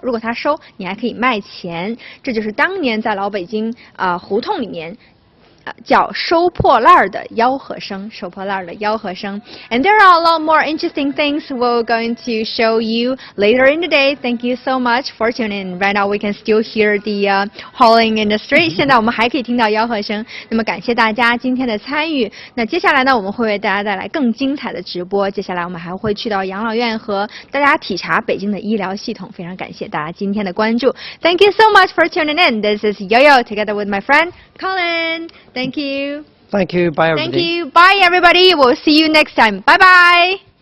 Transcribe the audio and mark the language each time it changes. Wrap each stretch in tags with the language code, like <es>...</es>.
<zh>如果他收，你还可以卖钱。这就是当年在老北京胡同里面叫收破烂的吆喝声，收破烂的吆喝声。</zh> <en>And there are a lot more interesting things we're going to show you later in the day. Thank you so much for tuning in. Right now we can still hear the hauling in the street.</en> <zh>现在我们还可以听到吆喝声。那么感谢大家今天的参与。那接下来呢，我们会为大家带来更精彩的直播。接下来我们还会去到养老院和大家体察北京的医疗系统。非常感谢大家今天的关注。</zh> <en>Thank you so much for tuning in. This is Yo-Yo together with my friend Colin. Thank you. Thank you. Bye, everybody. Thank you. Bye, everybody. We'll see you next time. Bye-bye.</en>